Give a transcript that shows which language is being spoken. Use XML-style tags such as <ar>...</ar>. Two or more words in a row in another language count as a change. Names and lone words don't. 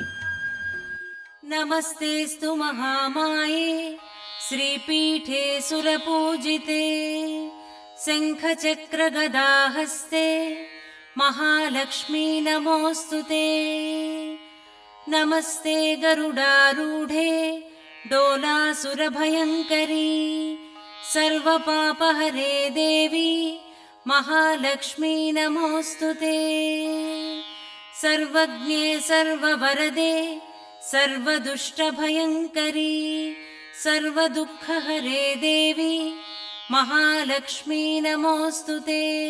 <sa>नमस्तेस्तु महामाये श्रीपीठे सुरपूजिते शङ्खचक्रगदाहस्ते महालक्ष्मी नमोस्तुते. नमस्ते गरुडारूढे डोलासुरभयंकरी सर्वपापहरे देवि महालक्ष्मी नमोस्तुते. सर्वज्ञे सर्ववरदे सर्वदुष्टभयंकरी सर्वदुःखहरे देवी महालक्ष्मी नमोस्तुते.</sa>